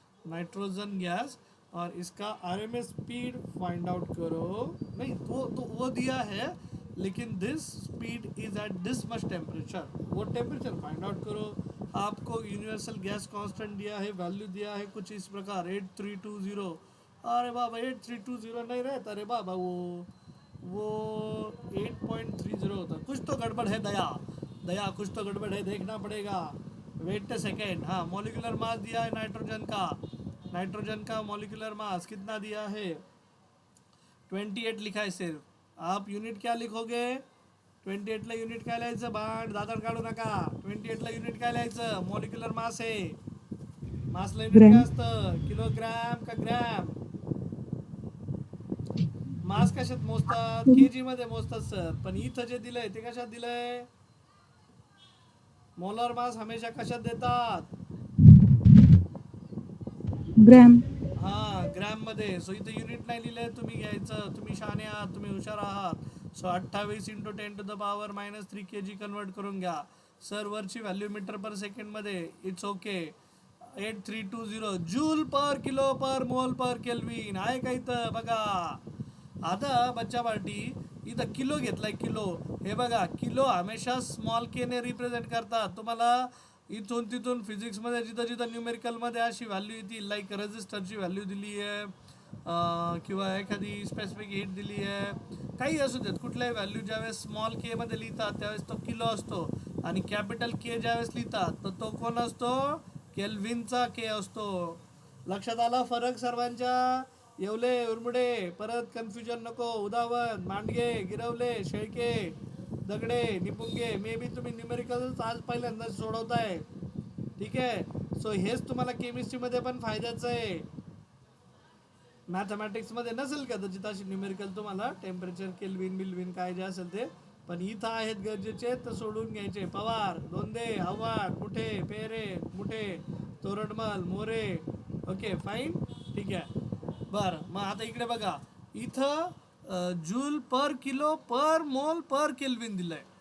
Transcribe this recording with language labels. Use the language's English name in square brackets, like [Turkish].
[Hindi] Nitrogen gas और इसका RMS speed find out करो. नहीं तो वो दिया है लेकिन [English] This speed is at this much temperature. [Hindi] वो टेम्परेचर फाइंड आउट करो. आपको यूनिवर्सल गैस कांस्टेंट दिया है, वैल्यू दिया है कुछ इस प्रकार 8320. अरे बाबा 8320 नहीं रहता रे बाबा, वो 8.30 होता. कुछ तो गड़बड़ है दया दया, कुछ तो गड़बड़ है, देखना पड़ेगा. [English] Wait a second. [Hindi] हाँ मॉलिक्यूलर मास दिया है नाइट्रोजन का. नाइट्रोजन का मॉलिक्यूलर मास कितना दिया है? 28 लिखा है सिर्फ. आप यूनिट क्या लिखोगे? [Marathi] 28 ला युनिट काय लिहायचं? बाण दादर काढू नका. 28 ला युनिट काय लिहायचं? मॉलिक्युलर मास आहे. मासला युनिट काय असतं? किलोग्रॅम का ग्रॅम? मास कशात मोजतात? केजी मध्ये मोजतात सर. पण इथं जे दिलंय ते कशात दिलंय? मोलर मास हमेशा कशात देतात? ग्रॅम. हा ग्रॅम मध्ये. सो इथं युनिट नाही लिहिलंय, तुम्ही घ्यायचं. तुम्ही शहाणे आहात, तुम्ही हुशार आहात. सो 28 × 10⁻³ kg कन्वर्ट करून घ्या. सर वरची व्हॅल्यू मीटर पर सेकंड मध्ये. [English] It's okay. [Marathi] 8320 joule per kilo पर मोल पर केल्विन आहे का इथं? बघा आता बच्चा पार्टी इथं किलो घेतलाय. किलो हे बघा, किलो हमेशा स्मॉल के ने रिप्रेझेंट करतात. तुम्हाला इथून तिथून फिजिक्समध्ये जिथं जिथं न्यूमेरिकलमध्ये अशी व्हॅल्यू येतील, लाईक रजिस्टरची व्हॅल्यू दिली आहे किंवा एखादी स्पेसिफिक हिट दिली आहे, काही असू देत, कुठल्याही व्हॅल्यू ज्यावेळेस स्मॉल के मध्ये लिहितात त्यावेळेस तो किलो असतो. आणि कॅपिटल के ज्यावेळेस लिहितात तर तो कोण असतो? केल्विनचा के असतो. लक्षात आला फरक सर्वांच्या? येवले उरमुडे परत कन्फ्युजन नको. उदावत मांडगे गिरवले शेळके दगडे निपुंगे मे बी तुम्ही न्यूमेरिकल आज पहिल्यांदा सोडवताय. ठीक आहे. सो हेच तुम्हाला केमिस्ट्रीमध्ये पण फायद्याचं आहे. मॅथमॅटिक्समध्ये नसेल कदाचित अशी न्यूमेरिकल तुम्हाला टेम्परेचर केल्विन बिल्विन काय जे असेल ते, पण इथं आहेत गरजेचे तर सोडून घ्यायचे. पवार दोंदे आव्हाड मुठे पेरे मुठे तोरडमल मोरे. Okay fine. ठीक आहे. बरं मग आता इकडे बघा, इथं जूल पर किलो पर मोल पर केल्विन दिलंय.